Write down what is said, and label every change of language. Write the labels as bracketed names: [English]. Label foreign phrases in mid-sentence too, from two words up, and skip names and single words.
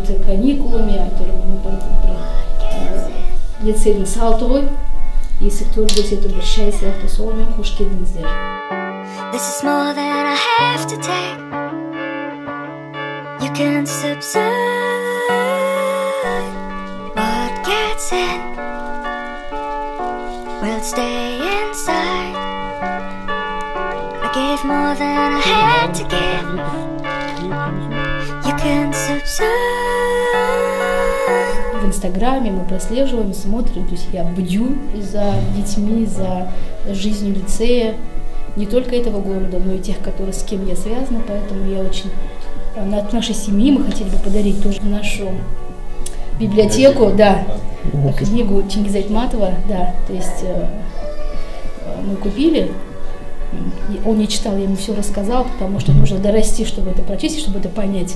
[Kazakh] каникулами, лицейдің салты ғой, есік төрбесе бір шай сияқты, солмен қош келдіңіздер. [English] This is more than I have to take. You can subside what gets in will stay inside. I gave more than I had to give. You can subside. [Russian] В Инстаграме мы прослеживаем, смотрим, то есть я бдю за детьми, за жизнью лицея, не только этого города, но и тех, которые, с кем я связана, поэтому я очень от нашей семьи мы хотели бы подарить тоже нашу библиотеку, да, книгу Чингиза Айтматова, да, то есть мы купили, он не читал, я ему все рассказал, потому что нужно дорасти, чтобы это прочесть, чтобы это понять.